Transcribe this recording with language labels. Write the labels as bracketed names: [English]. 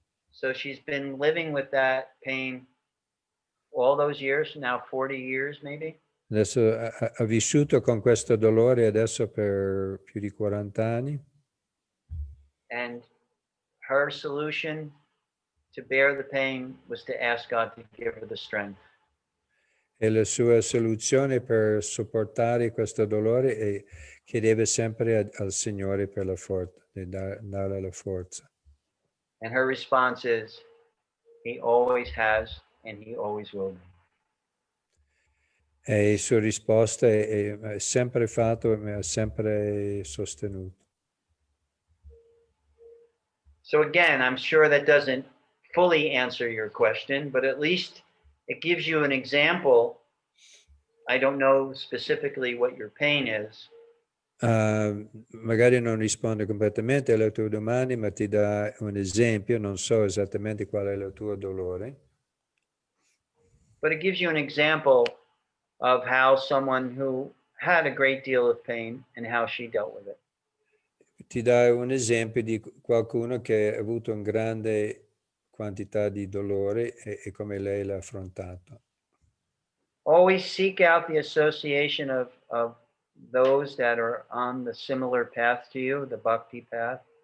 [English] So she's been living with that pain all those years, now 40 years maybe. [Italian] Adesso ha vissuto con questo dolore adesso per più di 40 anni. [English] And her solution to bear the pain was to ask God to give her the strength. [Italian] E la sua soluzione per sopportare questo dolore è chiedeva sempre al Signore per la forza, di dare la forza. [English] And her response is, He always has and He always will be. [Italian] E la sua risposta è sempre fatto e mi ha sempre sostenuto. [English] So again, I'm sure that doesn't fully answer your question, but at least it gives you an example. I don't know specifically what your pain is. [Italian] Magari non risponde completamente alle tue domande, ma ti dà un esempio, non so esattamente qual è il tuo dolore. [English] But it gives you an example of how someone who had a great deal of pain and how she dealt with it. [Italian] Ti dà un esempio di qualcuno che ha avuto una grande quantità di dolore e come lei l'ha affrontato. [English] Always seek out the association of those that are on the similar path to you, the Bhakti path.